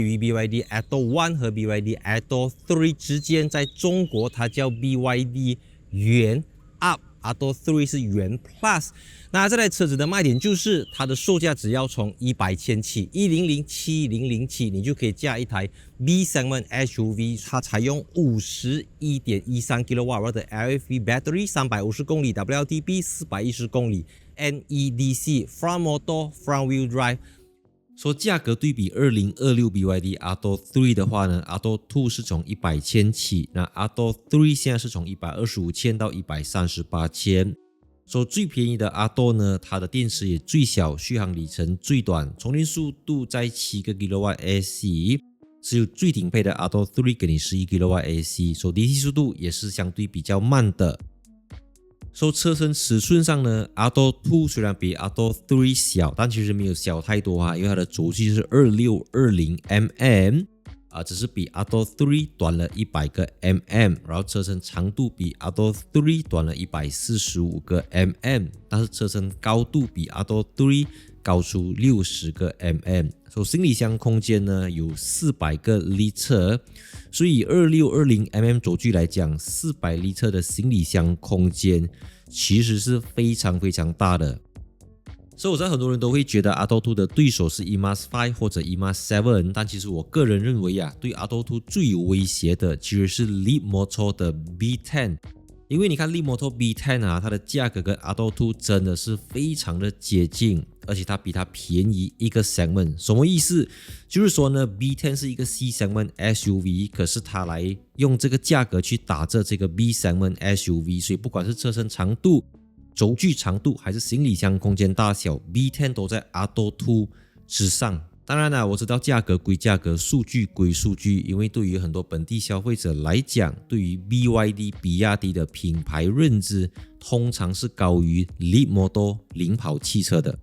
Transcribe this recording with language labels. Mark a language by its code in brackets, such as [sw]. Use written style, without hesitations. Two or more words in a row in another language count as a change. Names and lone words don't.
[zh] 於 BYD Atto 1和 BYD Atto 3之間，在中國它叫 BYD 元 Up。Atto 3是元 Plus， 那這台車子的賣點就是它的售價只要從100千起，1007000起，你就可以駕一台 [en] B segment SUV， [zh] 它採用 51.13 kWh 的 [en] LFP battery， [zh] 350公里 WLTP， 410公里 NEDC [en] front motor front wheel drive。 [zh] 說價格對比2026 BYD Atto 3 的話呢 ，Atto 2是從100千起，那 Atto 3現在是從125千到138千。說最便宜的 Atto 呢，它的電池也最小，續航里程最短，充電速度在7個 kWh， 只有最頂配的 Atto 3給你11 kWh， 說DC 速度也是相對比較慢的。車身尺寸上呢 ，Atto 2雖然比 Atto 3小，但其實沒有小太多因為它的軸距是2620mm，只是比 Atto 3 短了100個 mm， 然後車身長度比 Atto 3短了145個 mm， 但是車身高度比 Atto 3高出60個 mm。行李箱空間呢有400個 litre， 所以以 2620mm 軸距來講，400 litre 的行李箱空間其實是非常非常大的。所以我知道很多人都會覺得 Atto 2的對手是 EMAS 5或者 EMAS 7， 但其實我個人認為對 Atto 2最有威脅的其實是 Leapmotor 的 B10。因為你看 Leapmotor B10 它的價格跟 Atto 2真的是非常的接近，而且它比它便宜一個 segment。什麼意思？就是說呢 B10 是一個 [en] C segment SUV， [zh] 可是它來用這個價格去打這個 [en] B segment SUV， [zh] 所以不管是車身長度、軸距長度還是行李箱空間大小， B10 都在 Atto 2之上。當然啦，我知道價格歸價格，數據歸數據，因為對於很多本地消費者來講，對於 BYD 比亞迪的品牌認知通常是高於 Leapmotor 領跑汽車的。